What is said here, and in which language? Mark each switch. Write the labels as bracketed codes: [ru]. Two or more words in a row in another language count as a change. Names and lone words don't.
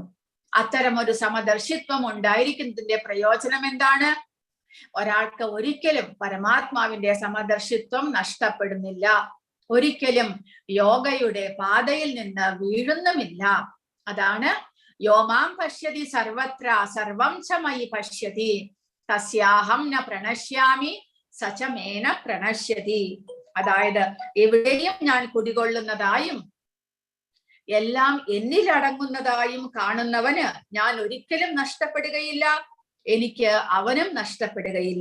[ml] അത്തരമൊരു സമദർശിത്വം ഉണ്ടായിരിക്കുന്നതിന്റെ പ്രയോജനം എന്താണ്? ഒരാൾക്ക് ഒരിക്കലും പരമാത്മാവിന്റെ സമദർശിത്വം നഷ്ടപ്പെടുന്നില്ല, ഒരിക്കലും യോഗയുടെ പാതയിൽ നിന്ന് വീഴുന്നുമില്ല. [sa] അതാണ് യോമാം പശ്യതി സർവത്ര സർവം ച മയി പശ്യതി തസ്യാഹം ന പ്രണശ്യാമി സചമേന പ്രണശ്യതി. [ml] അതായത് എവിടെയും ഞാൻ കുടികൊള്ളുന്നതായും എല്ലാം എന്നിലടങ്ങുന്നതായും കാണുന്നവന് ഞാൻ ഒരിക്കലും നഷ്ടപ്പെടുകയില്ല, എനിക്ക് അവനും നഷ്ടപ്പെടുകയില്ല.